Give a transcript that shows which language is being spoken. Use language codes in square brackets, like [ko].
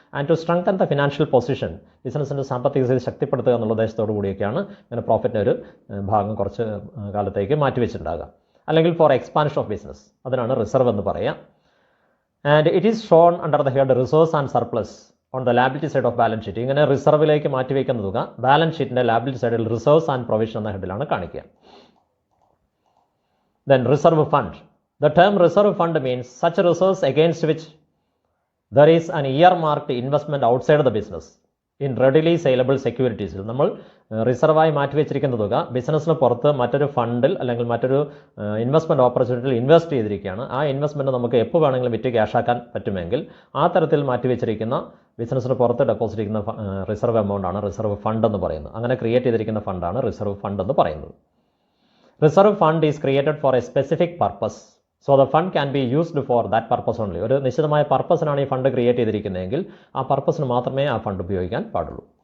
[en] and to strengthen the financial position, [ml] ബിസിനസിൻ്റെ സാമ്പത്തിക സ്ഥിതി ശക്തിപ്പെടുത്തുക എന്നുള്ള ഉദ്ദേശത്തോടു കൂടിയൊക്കെയാണ് ഇങ്ങനെ പ്രോഫിറ്റിൻ്റെ ഒരു ഭാഗം കുറച്ച് കാലത്തേക്ക് മാറ്റിവെച്ചിട്ടുണ്ടാകുക. അല്ലെങ്കിൽ [en] for expansion of business, [ml] അതിനാണ് റിസർവ് എന്ന് പറയാം. [en] And it is shown under the head resource and surplus on the liability side of balance sheet. [ml] ഇങ്ങനെ റിസർവിലേക്ക് മാറ്റിവെക്കുന്ന തുക ബാലൻസ് ഷീറ്റിൻ്റെ ലാബിലിറ്റി സൈഡിൽ റിസർവ്സ് ആൻഡ് പ്രൊവിഷൻ എന്ന ഹെഡിലാണ് കാണിക്കുക. [en] Then reserve fund. The term reserve fund means such reserves against which there is an earmarked investment outside the business in readily saleable securities. [ml] നമ്മൾ റിസർവായി മാറ്റിവെച്ചിരിക്കുന്ന തുക ബിസിനസ്സിന് പുറത്ത് മറ്റൊരു ഫണ്ടിൽ അല്ലെങ്കിൽ മറ്റൊരു ഇൻവെസ്റ്റ്മെൻറ്റ് ഓപ്പർച്യൂണിറ്റിയിൽ ഇൻവെസ്റ്റ് ചെയ്തിരിക്കുകയാണ്. ആ ഇൻവെസ്റ്റ്മെൻറ്റ് നമുക്ക് എപ്പോൾ വേണമെങ്കിലും വിറ്റ് ക്യാഷാക്കാൻ പറ്റുമെങ്കിൽ ആ തരത്തിൽ മാറ്റിവെച്ചിരിക്കുന്ന ബിസിനസ്സിന് പുറത്ത് ഡെപ്പോസിറ്റ് ചെയ്യുന്ന റിസർവ് എമൗണ്ട് ആണ് റിസർവ് ഫണ്ട് എന്ന് പറയുന്നത്. അങ്ങനെ ക്രിയേറ്റ് ചെയ്തിരിക്കുന്ന ഫണ്ടാണ് റിസർവ് ഫണ്ട് എന്ന് പറയുന്നത്. [en] Reserve fund is created for a specific purpose. So the fund can be used for that purpose only. [ml] ഒരു നിശ്ചിതമായ പർപ്പസിനാണ് ഈ ഫണ്ട് ക്രിയേറ്റ് ചെയ്തിരിക്കുന്നതെങ്കിൽ ആ പർപ്പസിന് മാത്രമേ ആ ഫണ്ട് ഉപയോഗിക്കാൻ പാടുള്ളൂ.